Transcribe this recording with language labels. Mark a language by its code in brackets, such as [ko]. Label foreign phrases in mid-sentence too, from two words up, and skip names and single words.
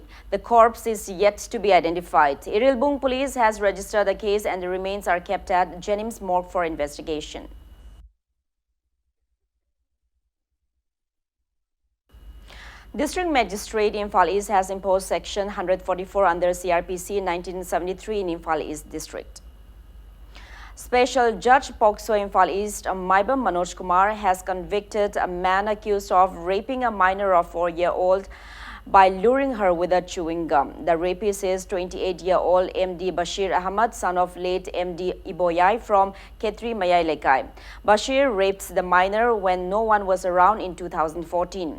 [en] The corpse is yet to be identified. Irilbung police has registered the case and the remains are kept at Jennings Morgue for investigation. District Magistrate Imphal East has imposed Section 144 under CRPC 1973 in Imphal East District. Special Judge Pokso Imphal East Maibam Manoj Kumar has convicted a man accused of raping a minor of 4-year-old by luring her with a chewing gum. The rapist is 28-year-old MD Bashir Ahmad, son of late MD Iboyai from Ketri Mayai Lekai. Bashir raped the minor when no one was around in 2014.